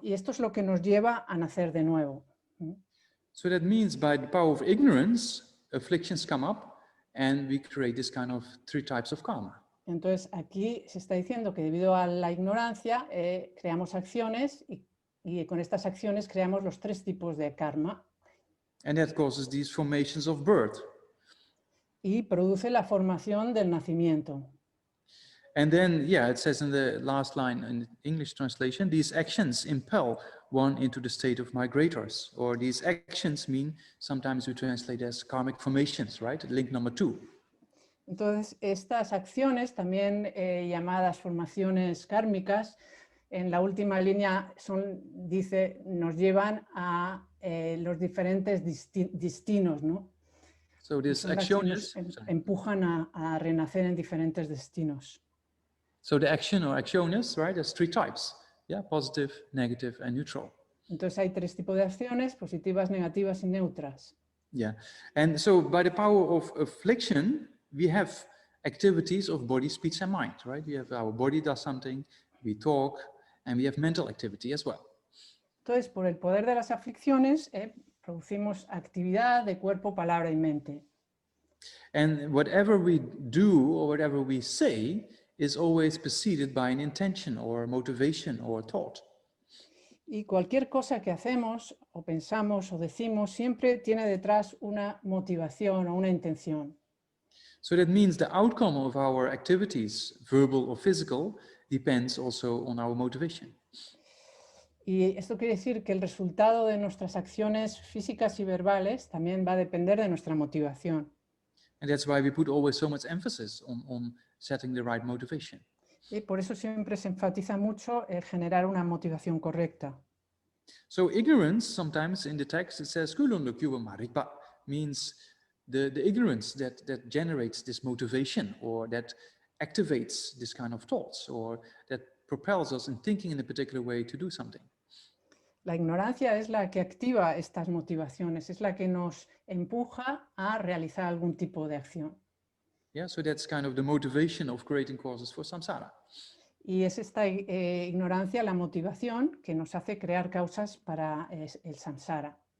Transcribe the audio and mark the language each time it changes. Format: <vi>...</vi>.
<es>Y esto es lo que nos lleva a nacer de nuevo.</es> <en>So that means by the power of ignorance, afflictions come up and we create this kind of three types of karma.</en> <es>Entonces aquí se está diciendo que debido a la ignorancia creamos acciones y con estas acciones creamos los tres tipos de karma.</es> <en>And that causes these formations of birth.</en> <es>Y produce la formación del nacimiento.</es> <en>And then, yeah, it says in the last line in the English translation, these actions impel one into the state of migrators, or these actions mean, sometimes we translate as karmic formations, right? Link number 2.</en> <es>Entonces, estas acciones, también llamadas formaciones kármicas, en la última línea dice, nos llevan a los diferentes destinos, ¿no?</es> <en>So these actions</en> <es>empujan a renacer en diferentes destinos.</es> <en>So the action or acciones, right? There's three types, yeah, positive, negative, and neutral.</en> <es>Entonces hay tres tipos de acciones, positivas, negativas y neutras.</es> <en>Yeah, and so by the power of affliction, we have activities of body, speech, and mind, right? We have our body does something, we talk, and we have mental activity as well.</en> <es>Entonces, por el poder de las aflicciones, producimos actividad de cuerpo, palabra y mente.</es> <en>And whatever we do or whatever we say is always preceded by an intention or motivation or thought.</en> <es>Y cualquier cosa que hacemos o pensamos o decimos siempre tiene detrás una motivación o una intención.</es> <en>So that means the outcome of our activities, verbal or physical, depends also on our motivation.</en> <es>Y esto quiere decir que el resultado de nuestras acciones físicas y verbales también va a depender de nuestra motivación.</es> <en>And that's why we put always so much emphasis on setting the right motivation.</en> <es>Y por eso siempre se enfatiza mucho el generar una motivación correcta.</es> <en>So ignorance, sometimes in the text it says kulundu kyuba maripa, means the ignorance that generates this motivation, or that activates this kind of thoughts, or that propels us in thinking in a particular way to do something.</en> <es>La ignorancia es la que activa estas motivaciones, es la que nos empuja a realizar algún tipo de acción.</es> <en>Yeah, so that's kind of the motivation of creating causes for samsara.</en> <es>Y es esta ignorancia la motivación que nos hace crear causas para el samsara.</es>